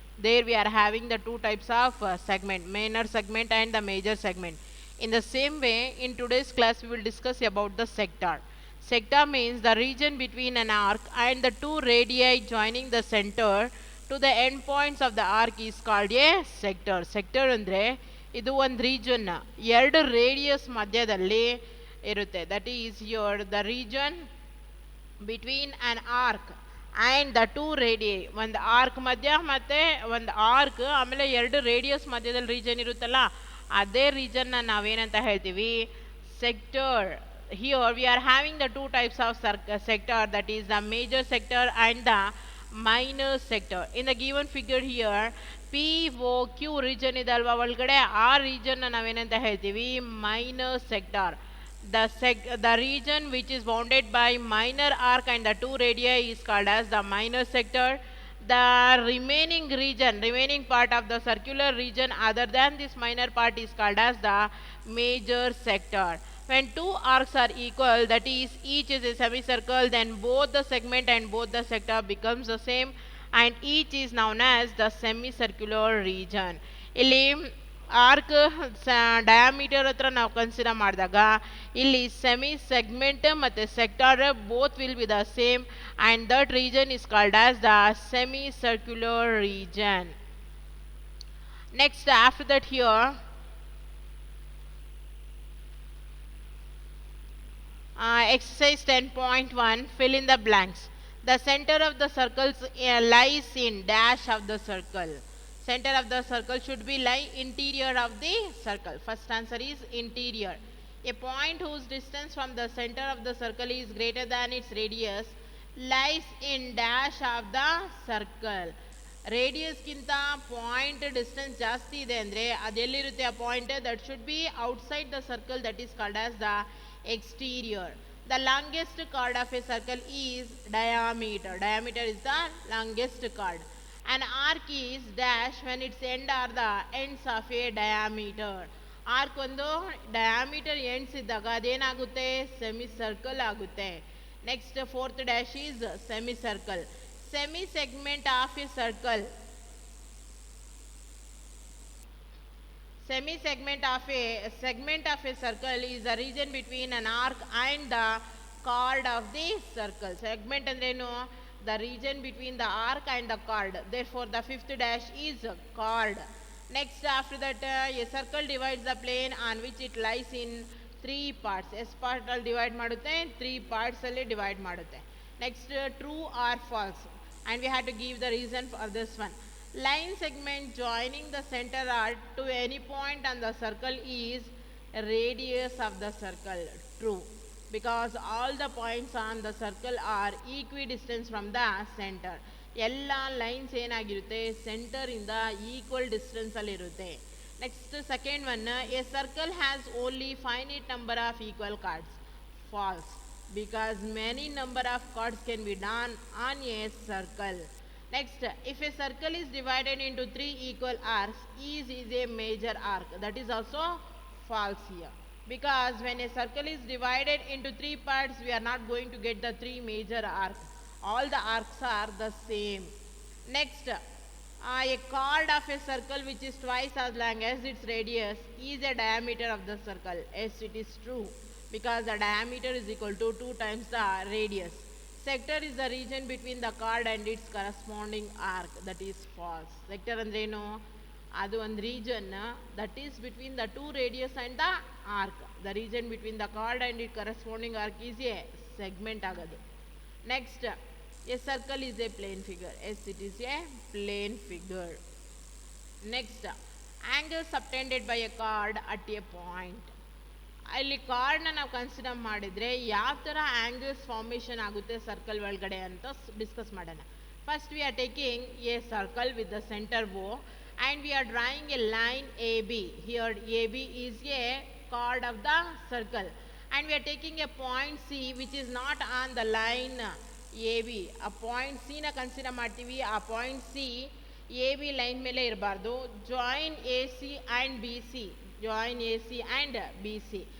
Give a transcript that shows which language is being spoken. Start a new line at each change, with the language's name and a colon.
English: There we are having the two types of segment, minor segment and the major segment. In the same way, in today's class we will discuss about the sector. Sector means the region between an arc and the two radii joining the center to the endpoints of the arc is called a sector.
Kannada: Sector ಅಂದ್ರೆ ಇದು ಒಂದು region, ಎರಡು radius ಮಧ್ಯದಲ್ಲಿ ಇರುತ್ತೆ.
English: That is your the region between an arc and the two radii.
Kannada: ಒಂದು arc ಮಧ್ಯ ಮತ್ತು ಒಂದು ಆರ್ಕ್, ಆಮೇಲೆ ಎರಡು ರೇಡಿಯಸ್ ಮಧ್ಯದಲ್ಲಿ ರೀಜನ್ ಇರುತ್ತಲ್ಲ, ಅದೇ ರೀಜನ್ನ ನಾವೇನಂತ ಹೇಳ್ತೀವಿ?
English: Sector. Here we are having the two types of sector, that is the major sector and the minor sector. In the given figure here, POQ region
Kannada: ಇದಲ್ವಾ ಒಳಗಡೆ, ಆ
English: region
Kannada: ನಾವೇನಂತ ಹೇಳ್ತೀವಿ?
English: minor sector. The region which is bounded by minor arc and the two radii is called as the minor sector. The remaining part of the circular region other than this minor part is called as the major sector. When two arcs are equal, that is each is a semicircle, then both the segment and both the sector becomes the same, and each is known as the semicircular region.
Kannada: ಇಲ್ಲಿ arc diameter ಹತ್ರ ನಾವು consider ಮಾಡಿದಾಗ ಇಲ್ಲಿ
English: Semi segment ಮತ್ತು sector both will be the same, and that region is called as the semi circular region. Next after that here exercise 10.1, fill in the blanks. The center of the circles lies in dash of the circle. Center of the circle should be lie interior of the circle. First answer is interior. A point whose distance from the center of the circle is greater than its radius lies in dash of the circle.
Kannada: ರೇಡಿಯಸ್ಗಿಂತ point distance ಜಾಸ್ತಿ ಇದೆ ಅಂದರೆ ಅದೆಲ್ಲಿರುತ್ತೆ ಆ point?
English: That should be outside the circle, that is called as the exterior. The longest chord of a circle is diameter. Diameter is the longest chord. An arc is dash when its end are the ends of a diameter.
Kannada: Arc ಒಂದು diameter ends ಇದ್ದಾಗ ಅದೇನಾಗುತ್ತೆ?
English: Semi circle ಆಗುತ್ತೆ. Next fourth dash is semi circle. Semi segment of a circle. Segment of a circle is a region between an arc and the chord of the circle. Segment
Kannada: ಅಂದ್ರೇನು?
English: The region between the arc and the chord. Therefore the fifth dash is chord. Next after that, a circle divides the plane on which it lies in three parts.
Kannada: S part ಅಲ್ಲಿ divide ಮಾಡುತ್ತೆ,
English: three parts
Kannada: ಅಲ್ಲಿ divide ಮಾಡುತ್ತೆ.
English: Next, true or false, and we have to give the reason for this one. Line segment joining the center arc to any point on the circle is radius of the circle. True, because all the points on the circle are equidistant from the center.
Kannada: ಎಲ್ಲ lines ಏನಾಗಿರುತ್ತೆ? Centre ಇಂದ equal distance ಅಲ್ಲಿ ಇರುತ್ತೆ.
English: Next second one, a circle has only finite number of equal chords. False, because many number of chords can be done on a circle. Next, if a circle is divided into three equal arcs, each is a major arc. That is also false here, because when a circle is divided into three parts, we are not going to get the three major arcs. All the arcs are the same. Next, a chord of a circle which is twice as long as its radius is a diameter of the circle. Yes, it is true, because the diameter is equal to 2 times the radius. Sector is the region between the chord and its corresponding arc. That is false. Sector
Kannada: ಅಂದ್ರೇನು? ಅದು ಒಂದು
English: region that is between the two radius and the arc. The region between the chord and its corresponding arc is a segment
Kannada: ಆಗೋದು.
English: Next, a circle is a plane figure. Yes, it is a plane figure. Next, angle subtended by a chord at a point.
Kannada: ಇಲ್ಲಿ ಕಾರ್ಡ್ನ ನಾವು consider ಮಾಡಿದರೆ ಯಾವ ಥರ angles formation ಆಗುತ್ತೆ circle ಒಳಗಡೆ ಅಂತ ಡಿಸ್ಕಸ್ ಮಾಡೋಣ.
English: First we are taking a circle with the centre O and we are drawing a line AB. Here AB is a chord of the circle and we are taking a point C which is not on the line AB.
Kannada: A point C na consider ಮಾಡ್ತೀವಿ. ಆ point C AB line ಮೇಲೆ ಇರಬಾರ್ದು.
English: Join AC and BC. Join AC and BC.